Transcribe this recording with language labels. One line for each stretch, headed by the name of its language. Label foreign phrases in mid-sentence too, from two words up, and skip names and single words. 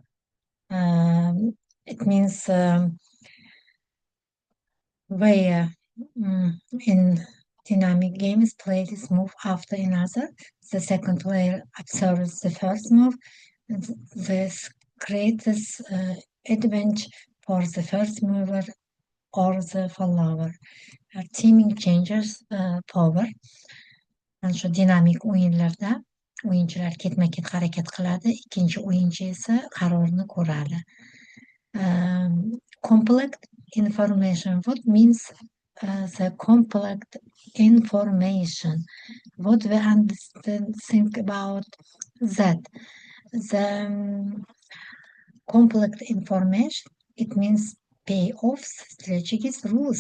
English: It means where in dynamic games players move after another. The second player observes the first move. This creates advantage for the first mover or the follower. Teaming changes power.
Uzbek: Mana shu dinamik o'yinlarda o'yinchilar ketma-ket harakat qiladi, ikkinchi o'yinchi esa qarorni ko'radi.
English: Complex information. What means the complex information? What we understand, think about that. The complex information, it means payoffs, strategies, rules.